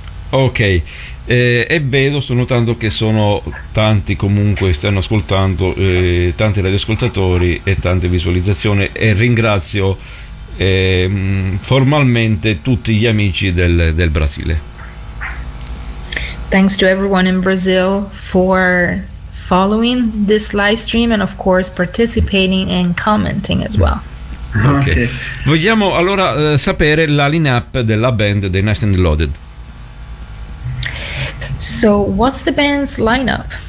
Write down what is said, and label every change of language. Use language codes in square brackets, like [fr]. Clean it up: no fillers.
[it] Ok, e vedo, sto notando che sono tanti, comunque stanno ascoltando, tanti radioascoltatori e tante visualizzazioni, e ringrazio formalmente tutti gli amici del Brasile. [en] Thanks to everyone in Brazil for following this live stream and of course participating and commenting as well. Okay. [it] Vogliamo allora sapere la line-up della band dei Next and Loaded. [en] So what's the band's lineup?